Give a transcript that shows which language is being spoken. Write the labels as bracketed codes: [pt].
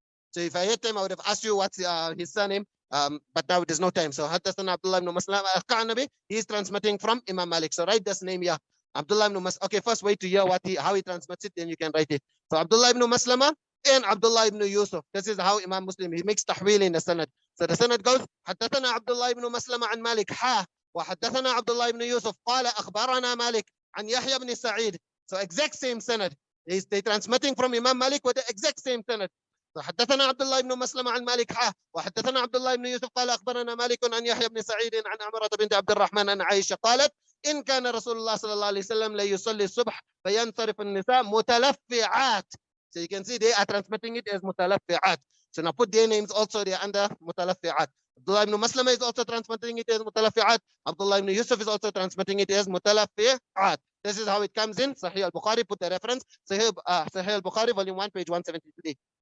[en] So if I had time, I would have asked you what's his surname. But now there's no time. So حدثنا Abdullah ibn Maslama al-Qanabi, he is transmitting from Imam Malik. So write this name here. Abdullah ibn Maslama. Okay, first wait to hear how he transmits it, then you can write it. So Abdullah ibn Maslama and Abdullah ibn Yusuf. This is how Imam Muslim, he makes tahweel in the sanad. So the sanad goes, [ar] حدثنا Abdullah ibn Maslama an Malik وحدثنا عبد الله بن يوسف قال أخبرنا مالك عن يحيى بن سعيد. [en] So exact same sanad. They transmitting from Imam Malik with the exact same sanad. So [ar] حدثنا عبد الله بن مسلمة عن مالك وحدثنا عبد الله بن يوسف قال أخبرنا مالك عن يحيى بن سعيد عن عمرة بنت عبد الرحمن عن عائشة قالت إن كان رسول الله صلى الله عليه وسلم ليصلي الصبح فينصرف النساء متلفعات. [en] So you can see they are transmitting it as متلفعات. So now put their names also, they are under متلفعات. Abdullah ibn Maslama is also transmitting it as متلفعات. Abdullah ibn Yusuf is also transmitting it as متلفعات. This is how it comes in Sahih al-Bukhari. Put the reference, Sahih al-Bukhari, volume 1, page 173.